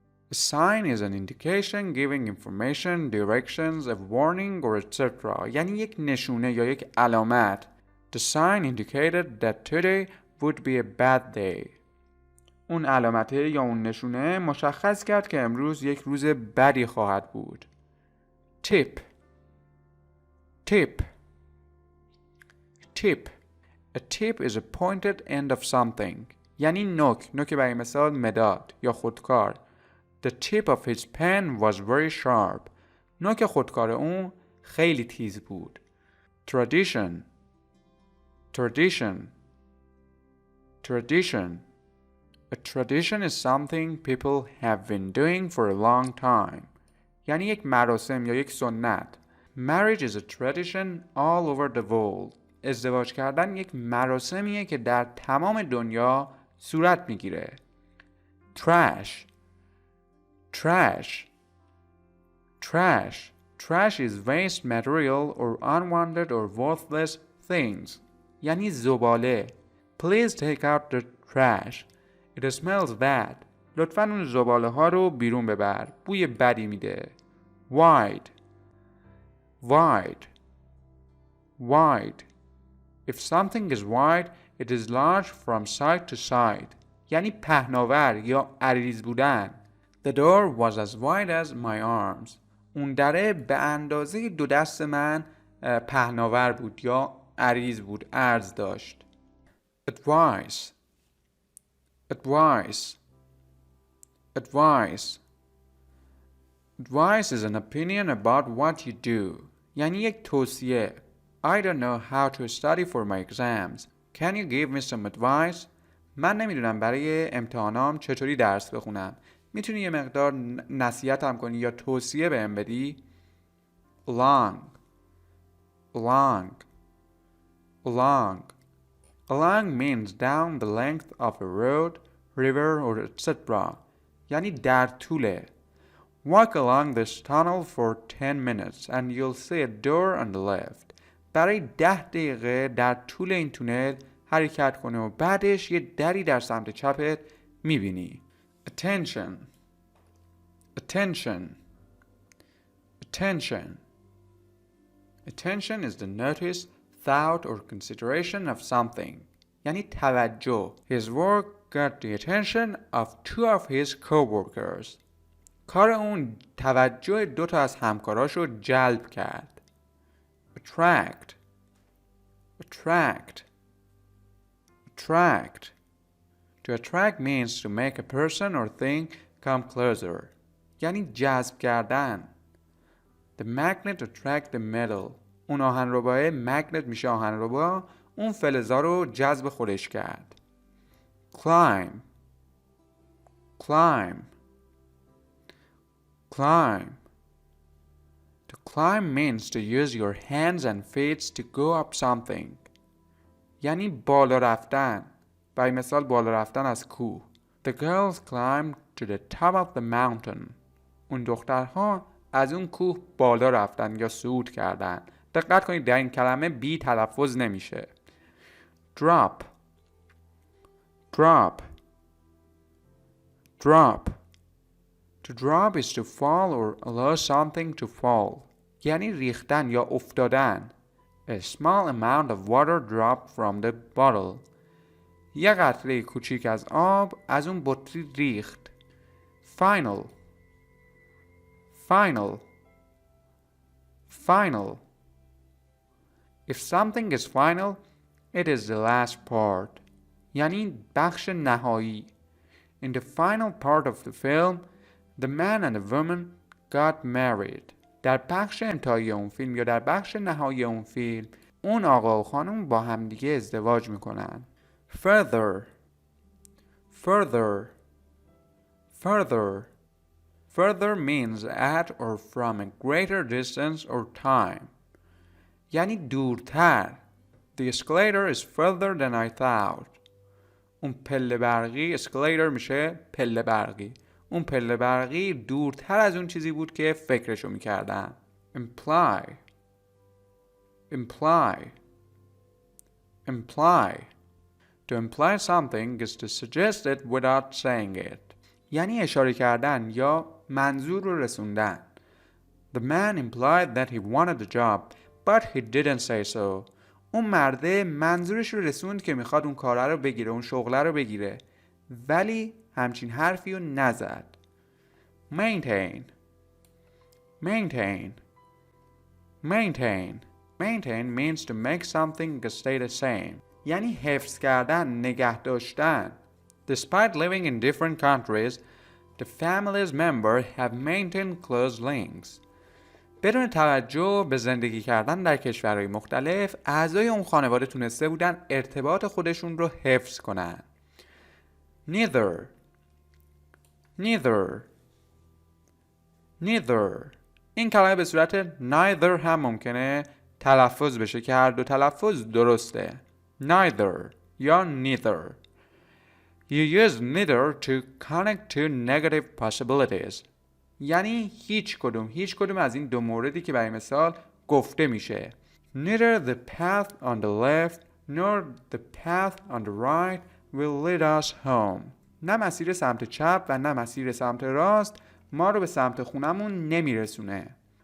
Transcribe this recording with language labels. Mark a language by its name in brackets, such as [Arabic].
[English] A sign is an indication giving information, directions, a warning or etc. [Persian] یعنی یک نشونه یا یک علامت. [English] The sign indicated that today would be a bad day. [Persian] اون علامته یا اون نشونه مشخص کرد که امروز یک روز بدی خواهد بود. [English] Tip. Tip. Tip. A tip is a pointed end of something. [Persian] یعنی نوک برای مثال مداد یا خودکار. [English] The tip of his pen was very sharp. [Persian] نوک خودکار اون خیلی تیز بود. [English] Tradition. Tradition. Tradition. A tradition is something people have been doing for a long time. [Persian] یعنی یک مراسم یا یک سنت. [English] Marriage is a tradition all over the world. [Persian] ازدواج کردن یک مراسمیه که در تمام دنیا صورت میگیره. [English] trash trash trash trash is waste material or unwanted or worthless things. [Persian] یعنی زباله. [English] Please take out the trash. It smells bad. [Persian] لطفاً اون زباله ها رو بیرون ببر. بوی بدی میده. [English] wide wide wide. If something is wide, it is large from side to side. [Persian] یعنی پهناور یا عریض بودن. [English] The door was as wide as my arms. [Persian] اون دره به اندازه دو دست من پهناور بود یا عریض بود، عرض داشت. [English] Advice advice advice advice is an opinion about what you do. [Persian] یعنی یک توصیه. [English] I don't know how to study for my exams. Can you give me some advice? [Persian] من نمیدونم برای امتحانام چطوری درس بخونم. میتونی یه مقدار نصیحتم کنی یا توصیه بهم بدی؟ [English] Along along along along means down the length of a road, river or etc. [Persian] یعنی در طوله. [English] Walk along this tunnel for 10 minutes and you'll see a door on the left. [Persian] برای 10 دقیقه در طول این تونل حرکت کنه و بعدش یه دری در سمت چپت میبینی. [English] Attention attention attention attention is the notice, thought or consideration of something. [Persian] یعنی توجه. [English] His work got the attention of 2 of his co-workers. [Persian] کار اون توجه 2 تا از همکاراشو جلب کرد. [English] Attract attract attract. To attract means to make a person or thing come closer. [Persian] یعنی جذب کردن. [English] The magnet attract the metal. [Persian] اون آهنرباه magnet میشه آهنربا، اون فلزا رو جذب خودش کرد. [English] Climb climb climb. To climb means to use your hands and feet to go up something. [Persian] یعنی بالا رفتن. برای مثال بالا رفتن از کوه. [English] The girls climbed to the top of the mountain. [Persian] اون دخترها از اون کوه بالا رفتن یا صعود کردن. دقت کنید در این کلمه بی تلفظ نمیشه. [English] Drop drop drop. To drop is to fall or allow something to fall. [Persian] یعنی ریختن یا افتادن. [English] A small amount of water dropped from the bottle. [Persian] یه قطره کوچیک از آب از اون بطری ریخت. [English] Final final final. If something is final, it is the last part. [Persian] یعنی بخش نهایی. [English] In the final part of the film, the man and the woman got married. [Persian] در بخش انتهایی اون فیلم یا در بخش نهایی اون فیلم اون آقا و خانم با همدیگه ازدواج میکنن. [English] Further further further. Further means at or from a greater distance or time. [Persian] یعنی دورتر. [English] The escalator is further than I thought. [Persian] اون پله برقی escalator میشه پله برقی. اون پله برقی دورتر از اون چیزی بود که فکرشو میکردم. [English] Imply imply imply. To imply something is to suggest it without saying it. [Persian] یعنی اشاره کردن یا منظور رو رسوندن. [English] The man implied that he wanted the job, but he didn't say so. [Persian] اون مرده منظورش رو رسوند که میخواد اون کاره رو بگیره، اون شغله رو بگیره، ولی همچین حرفی رو نزد. [English] Maintain maintain maintain. Maintain means to make something stay the same. [Persian] یعنی حفظ کردن، نگه داشتن. [English] Despite living in different countries, the family's members have maintained close links. [Persian] بدون توجه به زندگی کردن در کشورهای مختلف، اعضای اون خانواده تونسته بودن ارتباط خودشون رو حفظ کنن. [English] Neither neither neither. [Persian] این کلمه به صورت neither هم ممکنه تلفظ بشه که هر دو تلفظ درسته. [English] neither یا neither. You use neither to connect two negative possibilities. [Persian] یعنی هیچ کدوم از این دو موردی که برای مثال گفته میشه. [English] Neither the path on the left nor the path on the right will lead us home. [Persian] نه مسیر سمت چپ و نه مسیر سمت راست ما رو به سمت خونمون نمیرسونه.